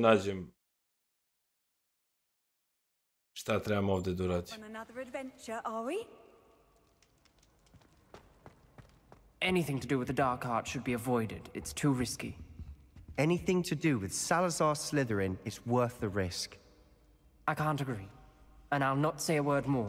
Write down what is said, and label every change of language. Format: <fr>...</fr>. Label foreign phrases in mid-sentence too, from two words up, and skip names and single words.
<bs>Ne mogu da nađem Šta trebamo ovdje da uradim?</bs> <en>On another adventure, are we? Anything to do with the dark art should be avoided. It's too risky. Anything to do with Salazar Slytherin is worth the risk. I can't agree. And I'll not say a word more.</en>